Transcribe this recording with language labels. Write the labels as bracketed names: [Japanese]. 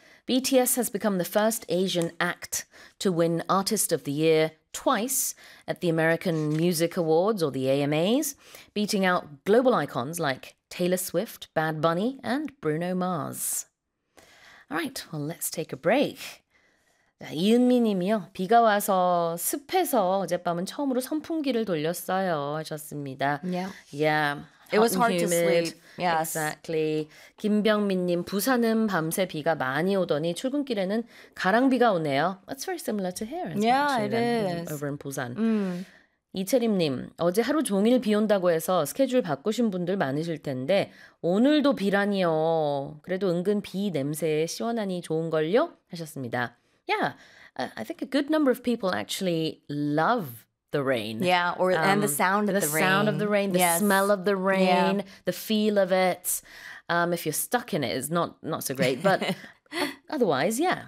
[English] BTS has become the first Asian act to win Artist of the Year twice at the American Music Awards or the AMAs, beating out global icons like Taylor Swift, Bad Bunny, and Bruno Mars. All right, well, let's take a break. [Korean] 이은미 님이요. 비가 와서 습해서 어젯밤은 처음으로 선풍기를 돌렸어요 하셨습니다. [English] Yeah. Yeah. It was hard to sleep. Yes. Exactly. [Korean] 김병민 님, 부산은 밤새 비가 많이 오더니 출근길에는 가랑비가 오네요. [English] That's very similar to here. Yeah, it is. Over in 부산. [Korean] 이채림 님, 어제 하루 종일 비 온다고 해서 스케줄 바꾸신 분들 많으실 텐데 오늘도 비라니요. 그래도 은근 비 냄새에 시원하니 좋은걸요? 하셨습니다. [English] Yeah, I think a good number of people actually love the rain. Yeah, or and the sound of the rain. The sound of the rain, the yes. smell of the rain, yeah. the feel of it. If you're stuck in it, it's not so great, but otherwise, yeah.